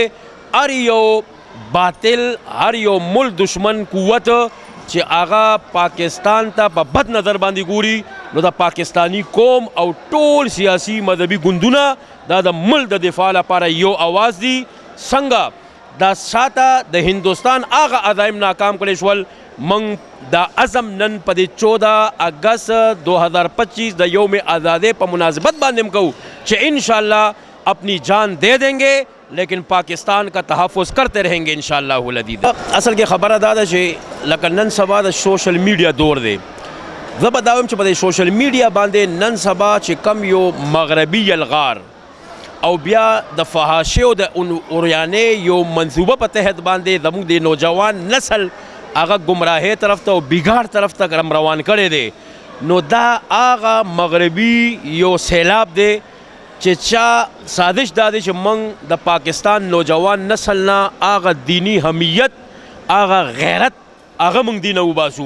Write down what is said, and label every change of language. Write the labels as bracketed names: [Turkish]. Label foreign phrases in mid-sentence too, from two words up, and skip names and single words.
[Pashto] هر یو باطل، هر یو ملک دشمن قوت چې هغه پاکستان ته په بد نظر باندې ګوري، نو د پاکستانی قوم او ټول سیاسي مذهبي ګوندونه دا د ملک د دفاع لپاره یو اواز دی. څنګه دا شاته د هندوستان هغه عزایم ناکام کړی شول، موږ دا عزم نن په دې 14 اگست 2025 د یوم آزادۍ په مناسبت باندې هم کوو چې [Urdu] انشاءاللہ اپنی جان دے دیں گے لیکن پاکستان کا تحفظ کرتے رہیں گے انشاءاللہ العزیز. [Pashto] اصل کې خبره دا ده چې لکه نن سبا د [English] social media [Pashto] دور دی. زه به دا وایم چې په دې [English] social media [Pashto] باندې نن سبا چې کم یو مغربي یلغار او بیا د فحاشۍ او د اوریانۍ یو منصوبه په تحت باندې زموږ د نوجوان نسل هغه ګمراهۍ طرف ته او بګاړ طرف ته روان کړی دی، نو دا هغه مغربي یو سیلاب دی چې چا سازش دا دی چې موږ د پاکستان نوجوان نسل نه هغه دینی حمیت، هغه غیرت، هغه موږ دینه وباسو.